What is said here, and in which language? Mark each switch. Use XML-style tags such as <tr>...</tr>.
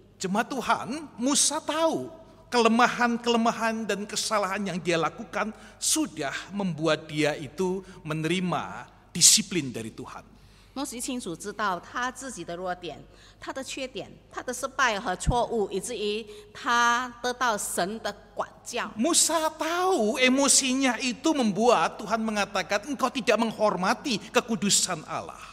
<id>Jemaat Tuhan, Musa tahu kelemahan-kelemahan dan kesalahan yang dia lakukan sudah membuat dia itu menerima disiplin dari Tuhan.</id> <zh>摩西清楚知道他自己的弱点、他的缺点、他的失败和错误，以至于他得到神的管教。</zh> <id>Musa tahu emosinya itu membuat Tuhan mengatakan engkau tidak menghormati kekudusan Allah.</id>